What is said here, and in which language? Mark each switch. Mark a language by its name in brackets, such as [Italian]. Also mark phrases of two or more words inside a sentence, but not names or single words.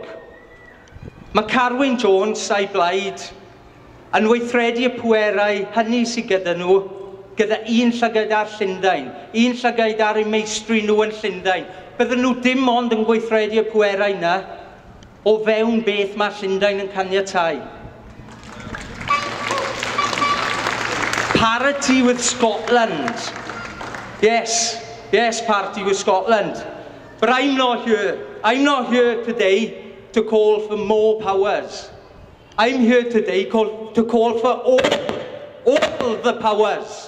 [Welsh] Mae Carwyn Jones a'i blaid yn weithredu y pwerau hynny sydd gyda nhw, gyda un llygad ar Llundain, un llygad ar eu meistri nhw yn Llundain. Bydden nhw dim ond yn gweithredu y pwerau yna o fewn beth mae Llundain yn caniatáu. [English] Parity with Scotland. Yes, parity with Scotland. But I'm not here today to call for more powers. I'm here today to call for all the powers.